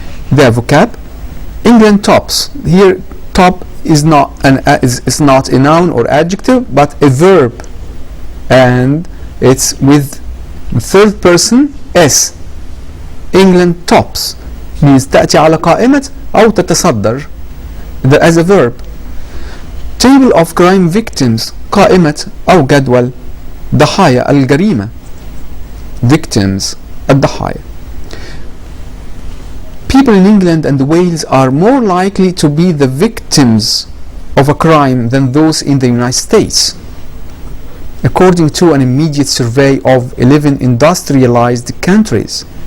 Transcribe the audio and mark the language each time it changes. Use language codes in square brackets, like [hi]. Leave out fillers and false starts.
[en] The vocab: England tops. Here, top is not is not a noun or adjective, but a verb, and it's with third person s. England tops means [ar] تأتي على قائمة أو تتصدر [en] as a verb. Table of crime victims، [ar] قائمة أو جدول ضحايا الجريمة. Victims، الضحايا. [en] People in England and Wales are more likely to be the victims of a crime than those in the United States, according to an immediate survey of 11 industrialized countries.